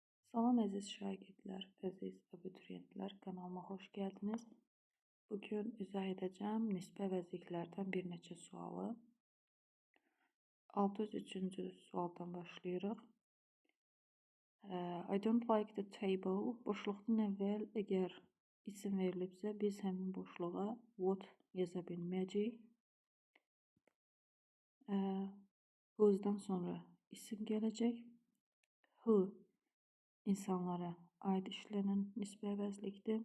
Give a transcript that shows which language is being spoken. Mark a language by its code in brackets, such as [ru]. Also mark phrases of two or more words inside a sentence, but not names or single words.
[az] Salam əziz şagirdlər, əziz abituriyentlər, kanalıma xoş gəldiniz. Bugün izah edəcəm nisbə vəzliklərdən bir neçə sualı. 603-cü sualdan başlayırıq. [en] I don't like the table. [az] Boşluqdan əvvəl əgər isim verilibsə, biz həmin boşluğa what yaza bilməyəcəyik. Who'dan sonra isim gələcək. Who insanlara aid işlənən nisbə əvəzlikdir.